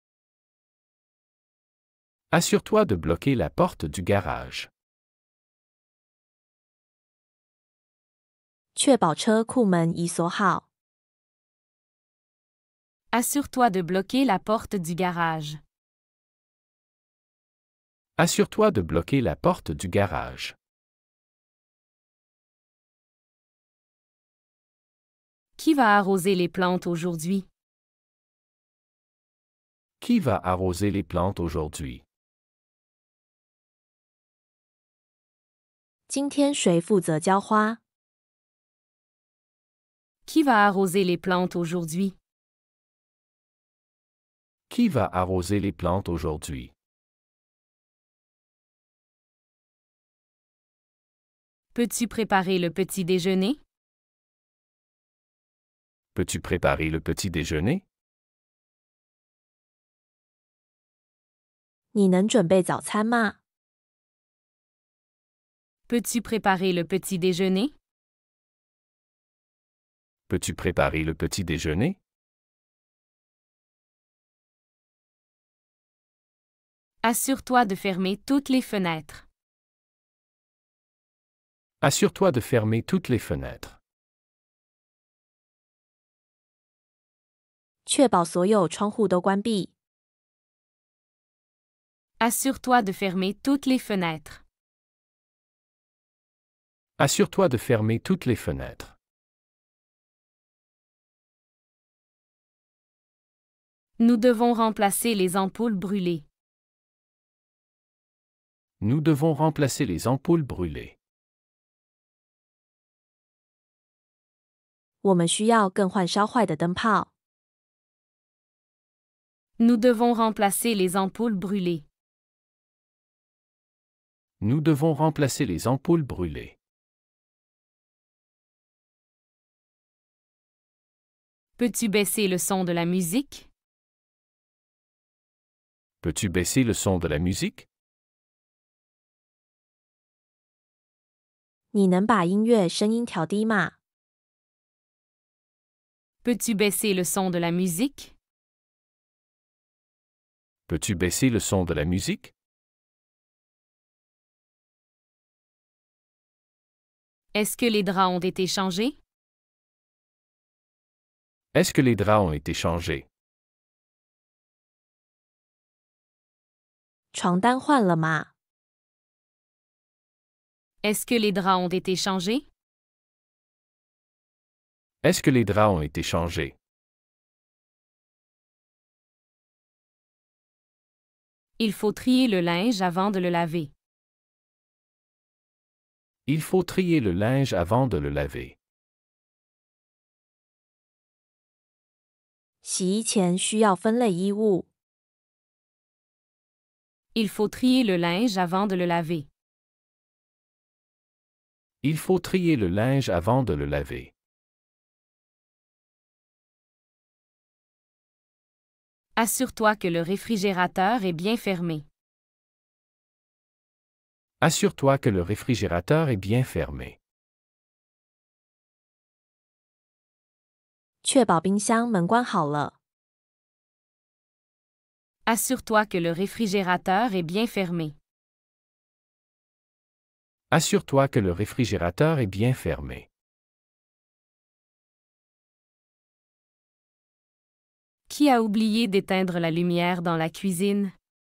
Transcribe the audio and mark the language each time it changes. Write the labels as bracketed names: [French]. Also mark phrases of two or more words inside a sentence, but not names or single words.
[French] Assure-toi de bloquer la porte du garage. [Chinese] 确保车库门已锁好。 [French] Assure-toi de bloquer la porte du garage. Assure-toi de bloquer la porte du garage. Qui va arroser les plantes aujourd'hui? Qui va arroser les plantes aujourd'hui? [Chinese] 今天谁负责浇花？ [French] Qui va arroser les plantes aujourd'hui? Qui va arroser les plantes aujourd'hui? Peux-tu préparer le petit déjeuner? Peux-tu préparer le petit déjeuner? [Chinese] 你能准备早餐吗？ [French] Peux-tu préparer le petit déjeuner? Peux-tu préparer le petit déjeuner? Assure-toi de fermer toutes les fenêtres. Assure-toi de fermer toutes les fenêtres. [Chinese] 确保所有窗户都关闭。 [French] Assure-toi de fermer toutes les fenêtres. Assure-toi de fermer toutes les fenêtres. Nous devons remplacer les ampoules brûlées. Nous devons remplacer les ampoules brûlées. [Chinese] 我们需要更换烧坏的灯泡。 [French] Nous devons remplacer les ampoules brûlées. Nous devons remplacer les ampoules brûlées. Peux-tu baisser le son de la musique? Peux-tu baisser le son de la musique? [Chinese] 你能把音乐声音调低吗？ [French] Peux-tu baisser le son de la musique? Peux-tu baisser le son de la musique? Est-ce que les draps ont été changés? Est-ce que les draps ont été changés? [Chinese] 床单换了吗？ [French] Est-ce que les draps ont été changés? Est-ce que les draps ont été changés? Il faut trier le linge avant de le laver. Il faut trier le linge avant de le laver. [Chinese] 洗衣前需要分类衣物。 [French] Il faut trier le linge avant de le laver. Il faut trier le linge avant de le laver. Assure-toi que le réfrigérateur est bien fermé. Assure-toi que le réfrigérateur est bien fermé. [Chinese] 确保冰箱门关好了。 [French] Assure-toi que le réfrigérateur est bien fermé. Assure-toi que le réfrigérateur est bien fermé. Qui a oublié d'éteindre la lumière dans la cuisine?